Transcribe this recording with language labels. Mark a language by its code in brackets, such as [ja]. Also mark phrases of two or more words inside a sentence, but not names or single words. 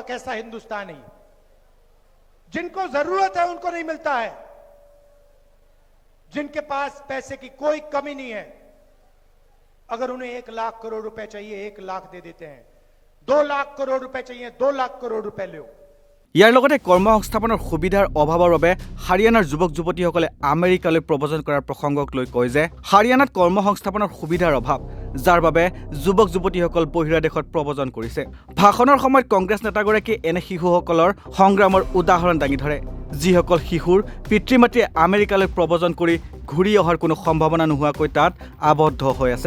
[hi] कैसा हिंदुस्तान है? जिनको जरूरत है उनको नहीं मिलता है। जिनके पास पैसे की कोई कमी नहीं है, अगर उन्हें 1 लाख करोड़ रुपए चाहिए 1 लाख दे देते हैं। 2 लाख करोड़ रुपए चाहिए 2 लाख करोड़ रुपए लो। [as] ইয়াৰ লগতে কৰ্মসংস্থাপনৰ সুবিধাৰ অভাৱৰ বাবে হাৰিয়ানাৰ যুৱক যুৱতীসকলে আমেৰিকালৈ প্ৰব্ৰজন কৰাৰ প্ৰসংগক লৈ কয় যে হাৰিয়ানাত কৰ্মসংস্থাপনৰ সুবিধাৰ অভাৱ, যাৰ বাবে যুৱক যুৱতীসকল বহিৰা দেশত প্ৰব্ৰজন কৰিছে। ভাষণৰ সময়ত কংগ্ৰেছ নেতাগৰাকীয়ে এনে শিশুসকলৰ সংগ্ৰামৰ উদাহৰণ দাঙি ধৰে, যিসকল শিশুৰ পিতৃ মাতৃয়ে আমেৰিকালৈ প্ৰব্ৰজন কৰি ঘূৰি অহাৰ কোনো সম্ভাৱনা নোহোৱাকৈ তাত আবদ্ধ হৈ আছে।